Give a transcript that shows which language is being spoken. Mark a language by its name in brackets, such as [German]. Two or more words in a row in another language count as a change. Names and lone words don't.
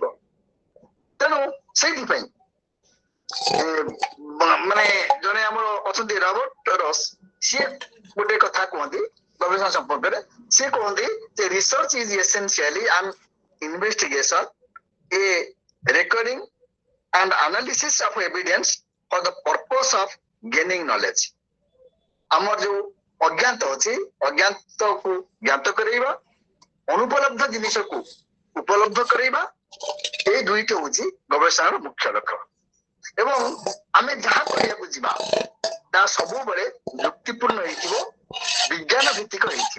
[Odia] ତେଣୁ ସେଇଥିପାଇଁ ମାନେ ଜଣେ ଆମର ଅଛନ୍ତି ରବର୍ଟ ରସ୍, ସିଏ ଗୋଟେ କଥା କୁହନ୍ତି ଗବେଷଣା ସମ୍ପର୍କରେ। ସିଏ କୁହନ୍ତି ଯେ [English] research is essentially an investigation, a recording and analysis of evidence for the purpose of gaining knowledge। [Odia] ଆମର ଯୋଉ ଅଜ୍ଞାତ ଅଛି, ଅଜ୍ଞାତକୁ ଜ୍ଞାତ କରାଇବା, ଅନୁପଲବ୍ଧ ଜିନିଷକୁ ଉପଲବ୍ଧ କରାଇବା, ଏଇ ଦୁଇଟି ହଉଛି ଗବେଷଣାର ମୁଖ୍ୟ ଲକ୍ଷ୍ୟ। ଏବଂ ଆମେ ଯାହା କରିବାକୁ ଯିବା ତାହା ସବୁବେଳେ ଯୁକ୍ତିପୂର୍ଣ୍ଣ ହେଇଥିବ, ବିଜ୍ଞାନ ଭିତ୍ତିକ ହେଇଥିବ।